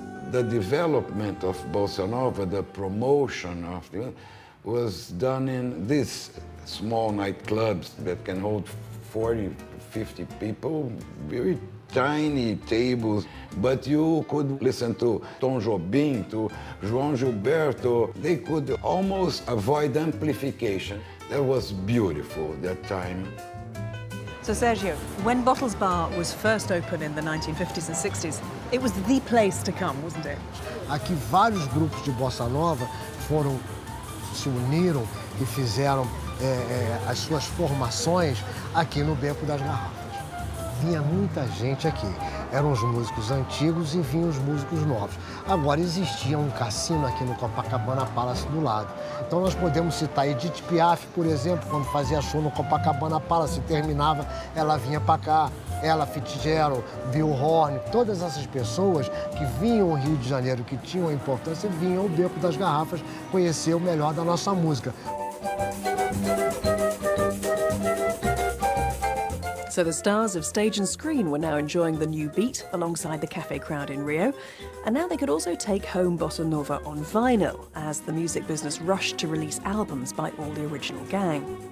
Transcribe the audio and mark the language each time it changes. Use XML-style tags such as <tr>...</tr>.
<en>The development of Bossa Nova, the promotion of it, was done in these small nightclubs that can hold 40, 50 people, very tiny tables, but you could listen to Tom Jobim, to João Gilberto. They could almost avoid amplification. That was beautiful that time. So Sergio, when Bottles Bar was first open in the 1950s and 60s, it was the place to come, wasn't it?</en> <pt>Aqui vários grupos de bossa nova se uniram e fizeram as suas formações aqui no Beco das Garrafas. Vinha muita gente aqui. Eram os músicos antigos e vinham os músicos novos. Agora existia um cassino aqui no Copacabana Palace do lado. Então nós podemos citar Edith Piaf, por exemplo, quando fazia show no Copacabana Palace, terminava, ela vinha para cá. Ella Fitzgerald, Bill Horn, todas essas pessoas que vinham ao Rio de Janeiro, que tinham importância, vinham ao Beco das Garrafas conhecer o melhor da nossa música.</pt> <en>So the stars of stage and screen were now enjoying the new beat alongside the cafe crowd in Rio, and now they could also take home bossa nova on vinyl as the music business rushed to release albums by all the original gang.</en>